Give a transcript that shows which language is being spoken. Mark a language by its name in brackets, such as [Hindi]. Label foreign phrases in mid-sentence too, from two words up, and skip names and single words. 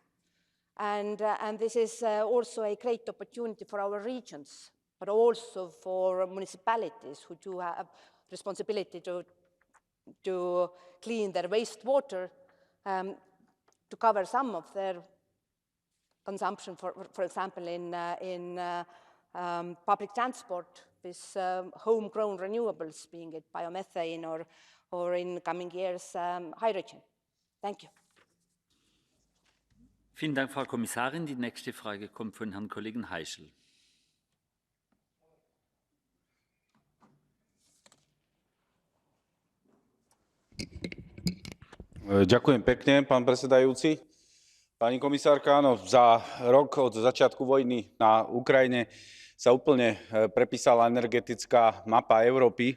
[English] And this is also a great opportunity for our regions, but also for municipalities who do have responsibility to clean their wastewater, to cover some of their consumption, for example, in public transport with homegrown renewables, being it biomethane or in coming years, hydrogen. Thank you. [German] Vielen Dank, Frau Kommissarin. Die nächste Frage kommt von Herrn Kollegen Heischl. [Slovak] Ďakujem pekne, pán predsedajúci. Pani komisárka, áno, za rok od začiatku vojny na Ukrajine sa úplne prepísala energetická mapa Európy.